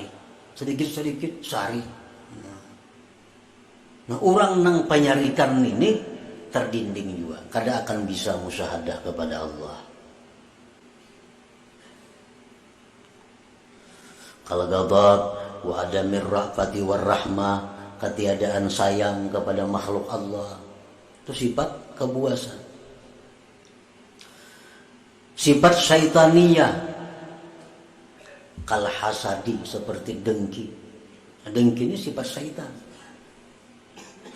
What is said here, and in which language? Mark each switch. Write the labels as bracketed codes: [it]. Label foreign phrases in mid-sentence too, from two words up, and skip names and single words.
[bjn] Sedikit-sedikit sari. Nah orang nang penyarikan ini terdinding juga. Kada akan bisa musyahadah kepada Allah. [id] Kalau [ar] غضب وعدم الرأفة والرحمة, [id] ketiadaan sayang kepada makhluk Allah, itu sifat kebuasan. Sifat syaitaniyah, [ar] كالحسد, [id] seperti dengki. Dengki ini sifat syaitan.